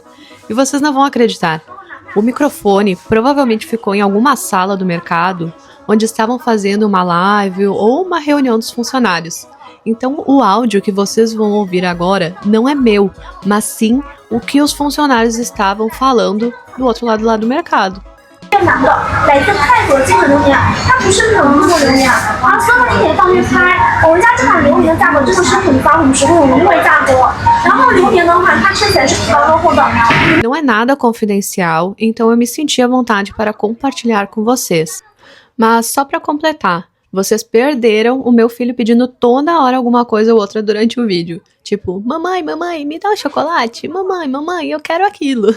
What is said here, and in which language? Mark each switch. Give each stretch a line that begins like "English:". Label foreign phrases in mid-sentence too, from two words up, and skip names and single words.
Portuguese: E vocês não vão acreditar, O microfone provavelmente ficou em alguma sala do mercado onde estavam fazendo uma live ou uma reunião dos funcionários. Então o áudio que vocês vão ouvir agora não é meu, mas sim o que os funcionários estavam falando do outro lado lá do mercado.
Chinese: 男的来自泰国进口榴莲，它不是冷冻榴莲，所有的你可以放进拍。我们家这款榴莲的价格真的是很高很实惠，我们优惠价格。然后榴莲的话，它吃起来是皮包肉厚的。
Portuguese: Não é nada confidencial, então eu me senti à vontade para compartilhar com vocês. Mas só para completar, vocês perderam o meu filho pedindo toda hora alguma coisa ou outra durante o vídeo. Tipo, mamãe, mamãe, me dá um chocolate. Mamãe, mamãe, eu quero aquilo.